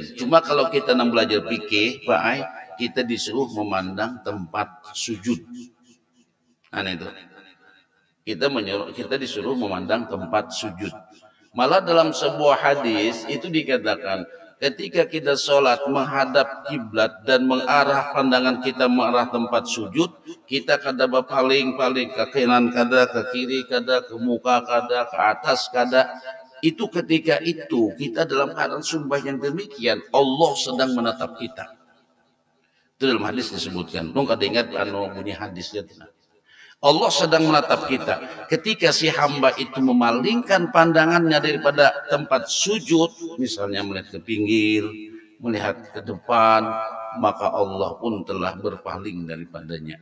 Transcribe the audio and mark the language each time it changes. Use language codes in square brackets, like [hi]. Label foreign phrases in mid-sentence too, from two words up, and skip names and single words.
[bjn] Cuma kalau kita nang belajar fikih, Pak Ai, kita disuruh memandang tempat sujud. Aneh itu. Kita disuruh memandang tempat sujud. Malah dalam sebuah hadis itu dikatakan ketika kita sholat menghadap kiblat dan mengarah pandangan kita mengarah tempat sujud, kita kada paling ke kanan kada, ke kiri kada, ke muka kada, ke atas kada. Itu ketika itu kita dalam keadaan sumpah yang demikian, Allah sedang menatap kita. Itu dalam hadis disebutkan. Nung kada ingat bunyi hadisnya. Allah sedang menatap kita. Ketika si hamba itu memalingkan pandangannya daripada tempat sujud, misalnya melihat ke pinggir, melihat ke depan, maka Allah pun telah berpaling daripadanya.